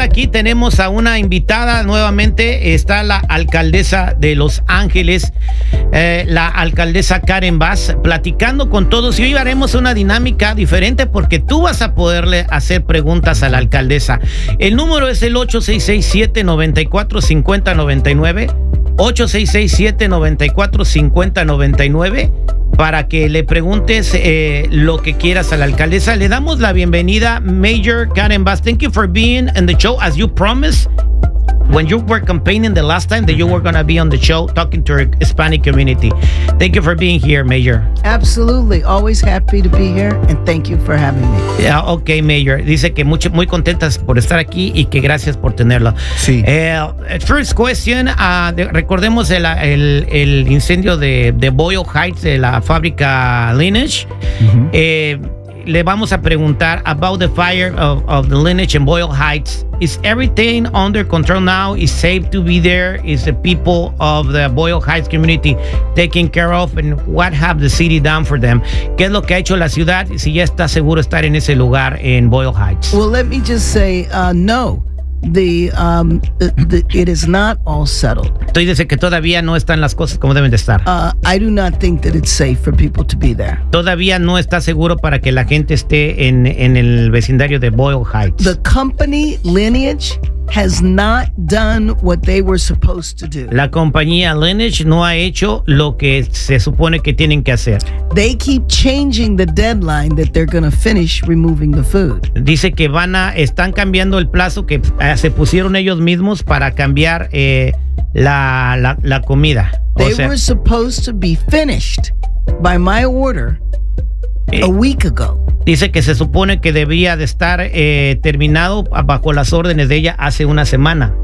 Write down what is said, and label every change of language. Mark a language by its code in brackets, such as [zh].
[es] Aquí tenemos a una invitada nuevamente. Está la alcaldesa de Los Ángeles, la alcaldesa Karen Bass, platicando con todos. Y hoy haremos una dinámica diferente porque tú vas a poderle hacer preguntas a la alcaldesa. El número es el 866-794-5099. 866-794-5099. Para que le preguntes lo que quieras a la alcaldesa. Le damos la bienvenida, Mayor Karen Bass. [en] Thank you for being in the show. As you promised, when you were campaigning the last time, that you were going to be on the show talking to our Hispanic community. Thank you for being here, Mayor. Absolutely. Always happy to be here. And thank you for having me. Yeah, okay, Mayor. [es] Dice que mucho, muy contentas por estar aquí y que gracias por tenerla. Sí. [en] First question. [es] Recordemos el incendio de Boyle Heights, de la fábrica Lineage. [en] Mm-hmm. [es] Le vamos a preguntar [en] about the fire of the Lineage in Boyle Heights. Is everything under control now? Is safe to be there? Is the people of the Boyle Heights community taken care of? And what have the city done for them? [es] ¿Qué es lo que ha hecho la ciudad? Si ya está seguro estar en ese lugar en Boyle Heights. [en] Well, let me just say no. It is not all settled. [es] Tú dices que todavía no están las cosas como deben de estar. [en] I do not think that it's safe for people to be there. [es] Todavía no está seguro para que la gente esté en el vecindario de Boyle Heights. [en] The company Lineage has not done what they were supposed to do. [es] La compañía Lineage no ha hecho lo que se supone que tienen que hacer. [en] They keep changing the deadline that they're going to finish removing the food. [es] Dice que están cambiando el plazo que se pusieron ellos mismos para cambiar la comida. [en] They were supposed to be finished by my order a week ago. [es] Dice que se supone que debía de estar terminado bajo las órdenes de ella hace una semana.